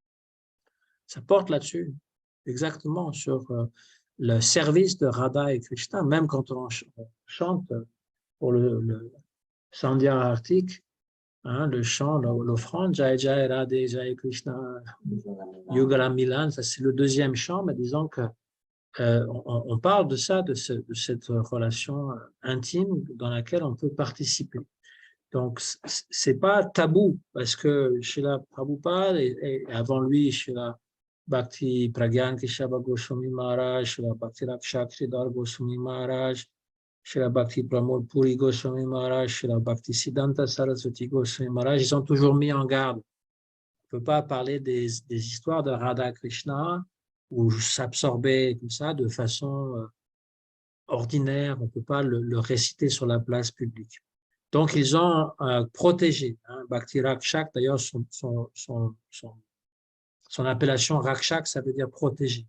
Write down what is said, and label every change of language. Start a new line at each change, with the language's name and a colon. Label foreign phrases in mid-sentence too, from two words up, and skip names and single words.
French: Ça porte là-dessus, exactement, sur le service de Radha et Krishna, même quand on chante pour le Sandhya Artik, hein, le chant, l'offrande, Jai Jai Radhe Jai Krishna, Yugala Milan, ça c'est le deuxième chant, mais disons que on parle de ça, de cette relation intime dans laquelle on peut participer. Donc, c'est pas tabou, parce que Srila Prabhupada et avant lui, Srila Bhakti Pragyan Keshava Goswami Maharaj, Srila Bhakti Rakshak Sridhar Goswami Maharaj, Srila Bhakti Pramod Puri Goswami Maharaj, Srila Bhakti Siddhanta Saraswati Goswami Maharaj, ils ont toujours mis en garde. On ne peut pas parler des histoires de Radha Krishna ou s'absorber comme ça de façon ordinaire. On ne peut pas le réciter sur la place publique. Donc, ils ont protégé. Hein, Bhakti Rakshak, d'ailleurs, son appellation Rakshak, ça veut dire protéger.